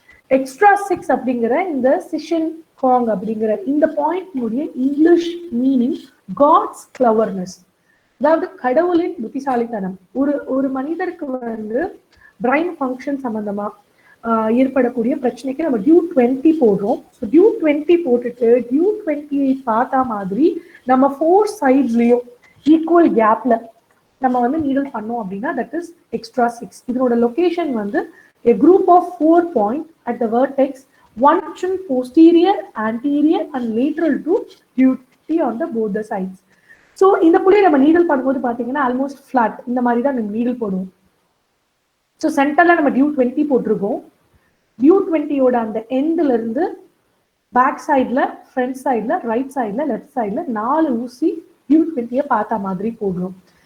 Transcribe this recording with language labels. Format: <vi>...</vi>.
<ta>Extra 6 அப்படிங்கிற இந்த சிஷன் காங் அப்படிங்கிற இந்த பாயிண்ட் உடைய இங்கிலீஷ் மீனிங் காட்ஸ் கிளவர்னஸ், அதாவது கடவுளின் புத்திசாலித்தனம். ஒரு மனிதருக்கு வந்து பிரைன் ஃபங்க்ஷன் சம்பந்தமா, ஏற்படக்கூடிய பிரச்சனைக்கு நம்ம டியூ 20 போடுறோம். ஸோ டியூ 20 போட்டுட்டு டியூ 20 பார்த்தா மாதிரி நம்ம 4 சைட்ஸ்லயும் ஈக்குவல் கேப்ல நம்ம வந்து நீடல் பண்ணோம் அப்படின்னா தட் இஸ் எக்ஸ்ட்ரா 6. இதனோட லொகேஷன் வந்து</ta> <en>a group of 4 points at the vertex, one posterior, anterior and lateral to duty on the both the sides.</en> <ta>So இந்த புள்ளியை நம்ம நீடல் பண்ணும்போது பார்த்தீங்கன்னா ஆல்மோஸ்ட் ஃபிளாட் இந்த மாதிரி தான் நம்ம நீடல் போடுவோம். ஸோ சென்டர்ல நம்ம டியூ 20 போட்டிருக்கோம். டியூ 20யோட அந்த எண்ட்ல இருந்து பேக் சைட்ல, ஃப்ரண்ட் சைட்ல, ரைட் சைட்ல, லெஃப்ட் சைட்ல 4 ஊசி டியூ 20 பார்த்த மாதிரி போடுறோம்.</ta>